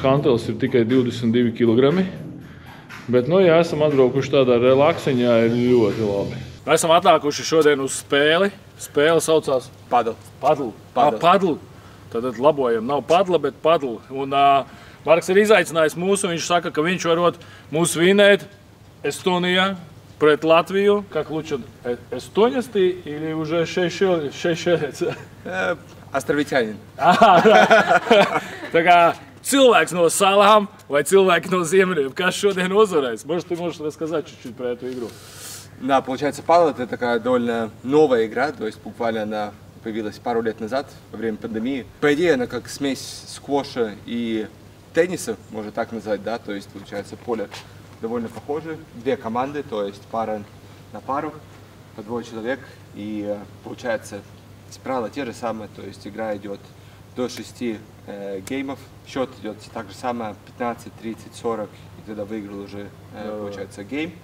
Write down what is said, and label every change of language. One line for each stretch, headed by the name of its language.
Latvian: Hantelis ir tikai 22 kg. Bet, nu, ja esam atbraukuši tādā relakseņā, ir ļoti labi. Mēs esam atnākuši šodien uz spēli. Spēle saucās Padlu. Tad labojam, nav padla, bet padlu. Un Marks ir izaicinājis mūs, un viņš saka, ka viņš varot mūs vinēt Estonijā pret Latviju.
Russian: Как лучше эстонец или уже šešelец? Островитянин.
Latvian: Tā kā cilvēks no salām vai cilvēki no Ziemeļiem, kas šodien uzvarēs?
Russian: Может, ты можешь рассказать чуть-чуть про эту игру? Да, получается, падл — это такая довольно новая игра, то есть буквально она появилась пару лет назад, во время пандемии. По идее, она как смесь сквоша и тенниса, можно так назвать, да, то есть, получается, поле довольно похоже, две команды, то есть пара на пару, по двое человек, и получается, правила те же самые, то есть игра идет до 6 геймов, счет идет так же самое, 15, 30, 40, и тогда выиграл уже, получается, гейм.